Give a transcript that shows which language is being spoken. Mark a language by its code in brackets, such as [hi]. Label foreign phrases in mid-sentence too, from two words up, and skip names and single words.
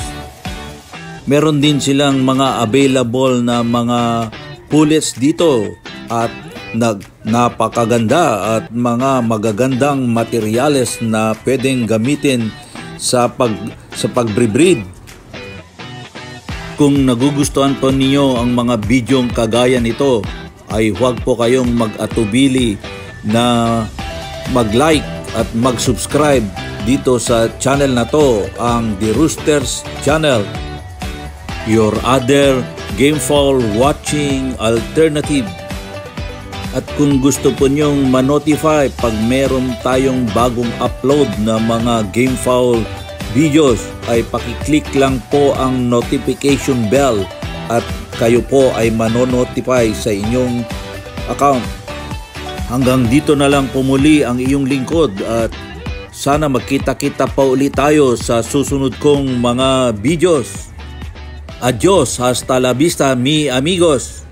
[tl] Meron din silang mga available na mga pullets dito at napakaganda at mga magagandang materyales na pwedeng gamitin sa pag-breed. Kung nagugustuhan po ninyo ang mga bidyong kagaya nito, ay huwag po kayong mag-atubili na mag-like at mag-subscribe dito sa channel na to, ang The Roosters Channel, [en] your other game fowl watching alternative. [tl] At kung gusto po nyong ma-notify pag meron tayong bagong upload na mga [en] game fowl videos, [tl] ay pakiclick lang po ang [en] notification bell [tl] at kayo po ay manonotify sa inyong account. Hanggang dito na lang po muli ang iyong lingkod at sana magkita-kita pa ulit tayo sa susunod kong mga videos. [es] Adios, hasta la vista mi amigos.